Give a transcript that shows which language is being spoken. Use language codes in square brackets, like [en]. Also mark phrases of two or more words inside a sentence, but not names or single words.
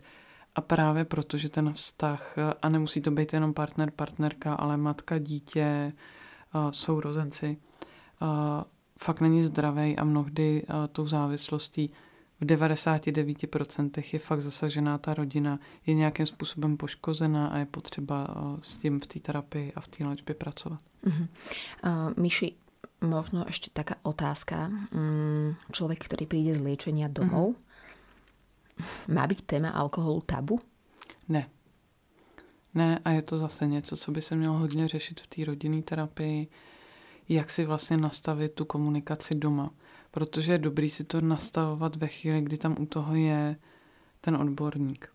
[cs] A právě proto, že ten vztah, a nemusí to být jenom partner, partnerka, ale matka, dítě, sourozenci, fakt není zdravý a mnohdy tou závislostí v 99% je fakt zasažená ta rodina, je nějakým způsobem poškozená a je potřeba s tím v té terapii a v té léčbě pracovat. [sk] Miši, možno ešte taká otázka. Človek, ktorý príde z liečenia domov, má být téma alkoholu tabu? [cs] Ne. Ne, a je to zase něco, co by se mělo hodně řešit v té rodinné terapii, jak si vlastně nastavit tu komunikaci doma. Protože je dobrý si to nastavovat ve chvíli, kdy tam u toho je ten odborník.